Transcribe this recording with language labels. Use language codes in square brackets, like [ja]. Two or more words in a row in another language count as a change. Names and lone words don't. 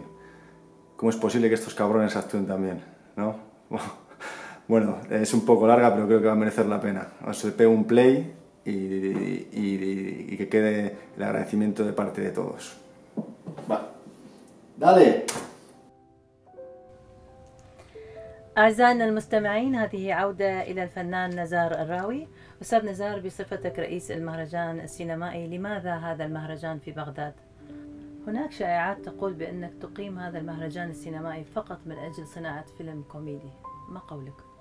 [es] ¿Cómo es posible que estos cabrones actúen también? ¿No? Bueno, es un poco larga, pero creo que va a merecer la pena. Os pego un play y que quede el agradecimiento de parte de todos. Va. ¡Dale! [ar] أعزائنا المستمعين، هذه عودة إلى الفنان نزار الراوي. أستاذ نزار، بصفتك رئيس المهرجان السينمائي، لماذا هذا المهرجان في بغداد؟ هناك شائعات تقول بأنك تقيم هذا المهرجان السينمائي فقط من أجل صناعة فيلم كوميدي، ما قولك؟